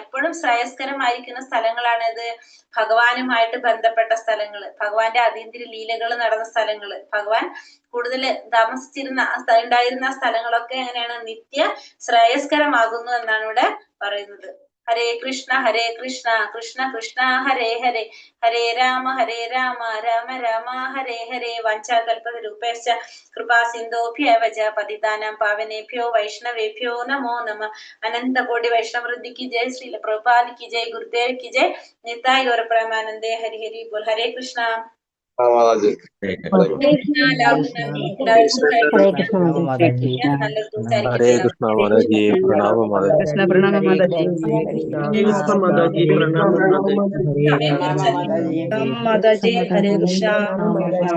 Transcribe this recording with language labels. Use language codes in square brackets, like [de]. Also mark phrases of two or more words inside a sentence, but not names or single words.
[ml] എപ്പോഴും ശ്രേയസ്കരമായിരിക്കുന്ന സ്ഥലങ്ങളാണിത്. ഭഗവാനുമായിട്ട് ബന്ധപ്പെട്ട സ്ഥലങ്ങള്, ഭഗവാന്റെ അതീന്ദ്രിയ ലീലകൾ നടന്ന സ്ഥലങ്ങള്, ഭഗവാൻ കൂടുതൽ ഉണ്ടായിരുന്ന സ്ഥലങ്ങളൊക്കെ എങ്ങനെയാണ്? നിത്യ ശ്രേയസ്കരമാകുന്നു എന്നാണ് ഇവിടെ പറയുന്നത്. [sa] ഹരേ കൃഷ്ണ കൃഷ്ണ കൃഷ്ണ ഹരേ ഹരേ, ഹരേ രാമ രാമ രാമ ഹരേ ഹരേ. വാഞ്ചാകൽപതരൂപേശ്ച കൃപാ സിന്ധോഭ്യവ ച പതിതാനാം പാവനേഭ്യോ വൈഷ്ണവേഭ്യോ നമോ നമഃ. [hi] अनंतकोटि वैष्णववृंदी की जय, श्रील प्रभुपाद की जय, गुरुदेव की जय, निताई गौर प्रेमानंदे. हरि हरि बोल. हरे कृष्णा. [ml] മാതാജി ഹരേ കൃഷ്ണ മാതാജി. ഹരേ കൃഷ്ണ മാതാജി. പ്രണാമം മാതാജി. കൃഷ്ണ പ്രണാമം മാതാജി. മാതാജി പ്രണാമം മാതാജി. ഹരേ മാതാജി. ഹരേ കൃഷ്ണ.